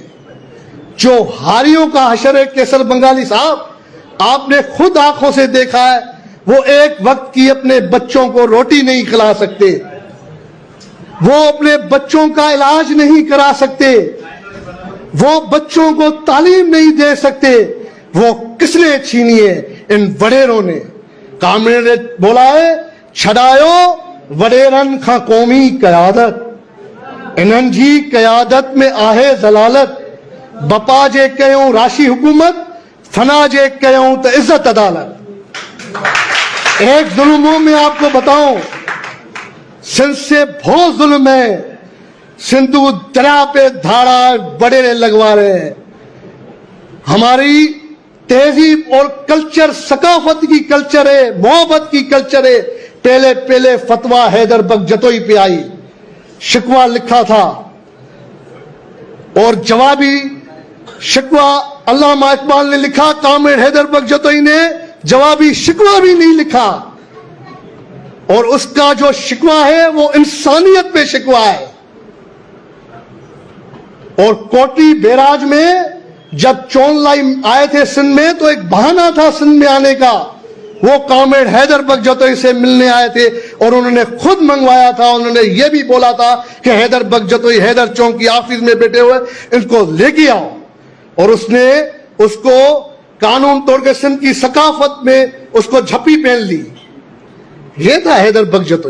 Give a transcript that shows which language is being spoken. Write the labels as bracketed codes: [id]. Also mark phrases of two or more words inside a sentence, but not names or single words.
[ur] جو ہاریوں کا حشر ہے، قیصر بنگالی صاحب، آپ نے خود آنکھوں سے دیکھا ہے، وہ ایک وقت کی اپنے بچوں کو روٹی نہیں کھلا سکتے، وہ اپنے بچوں کا علاج نہیں کرا سکتے، وہ بچوں کو تعلیم نہیں دے سکتے، وہ کس نے چھینی ہے? ان وڈیروں نے۔ کامریڈ نے بولا ہے, [sd] छड़ायो वडेरन खां कौमी कयादत, इन्हनि जी कयादत में आहे जलालत, बपा जे कयूं राशि हुकूमत, फना जे कयूं तो इज्जत अदालत। [ur] ایک ظلموں میں آپ کو بتاؤں، سندھ سے بہت ظلم ہے. سندھو دریا پے دھاڑا وڈیرے لگوا رہے ہیں. ہماری تہذیب اور کلچر ثقافت کی کلچر ہے، محبت کی کلچر ہے. پہلے پہلے فتویٰ حیدر بگ جتوئی پے آئی، شکوہ لکھا تھا اور جوابی شکوہ علامہ اقبال نے لکھا, کامریڈ حیدر بگ جتوئی نے جوابی شکوہ بھی نہیں لکھا. اور اس کا جو شکوہ ہے وہ انسانیت پے شکوہ ہے. اور کوٹڑی بیراج میں جب چو این لائی آئے تھے سندھ میں، تو ایک بہانہ تھا سندھ میں آنے کا. وہ کامریڈ حیدر بگ جتوئی سے ملنے آئے تھے اور انہوں نے خود منگوایا تھا. انہوں نے یہ بھی بولا تھا کہ حیدر بگ جتوئی حیدر چوک کی آفس میں بیٹھے ہوئے، ان کو لے کے آؤ. اور اس نے اس کو قانون توڑ کے سندھ کی ثقافت میں اس کو جپھی پہن لی. یہ تھا حیدر بگ جتوئی.